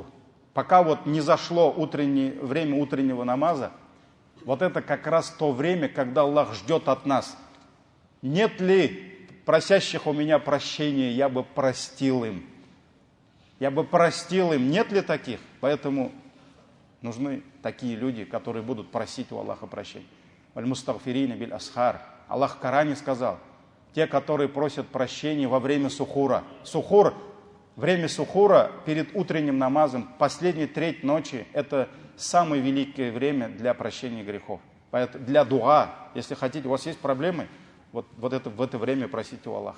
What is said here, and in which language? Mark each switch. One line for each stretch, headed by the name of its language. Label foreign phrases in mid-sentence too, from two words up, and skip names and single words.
Russian: Пока вот не зашло время утреннего намаза, вот это как раз то время, когда Аллах ждет от нас. Нет ли просящих у меня прощения, я бы простил им. Я бы простил им. Нет ли таких? Поэтому нужны такие люди, которые будут просить у Аллаха прощения.
Arabic: المستغفرين بالأسحار.
Russian: Аллах в Коране сказал, те, которые просят прощения во время сухура. Время сухура перед утренним намазом, последняя треть ночи, это самое великое время для прощения грехов. Поэтому для дуа, если хотите, у вас есть проблемы, в это время просите у Аллаха.